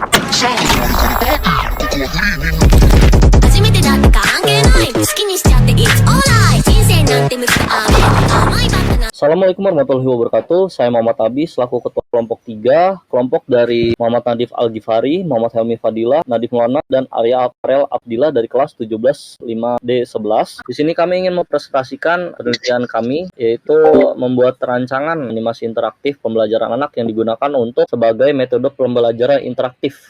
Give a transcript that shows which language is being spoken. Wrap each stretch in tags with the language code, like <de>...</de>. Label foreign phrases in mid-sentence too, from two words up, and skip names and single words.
<ja>初めてだって関係ない好きにしちゃって</ja> <en>It's alright</en> <ja>人生なんて無駄甘いバカな</ja> <id>Assalamualaikum warahmatullahi wabarakatuh. Saya Muhammad Abi selaku ketua kelompok 3, kelompok dari Muhammad Nadif Al-Ghifari, Muhammad Helmi Fadila, Nadif Mulana, dan Arya Aprel Abdillah dari kelas 17 5D11. Di sini kami ingin mempresentasikan penelitian kami, yaitu membuat rancangan animasi interaktif pembelajaran anak yang digunakan untuk sebagai metode pembelajaran interaktif.</id>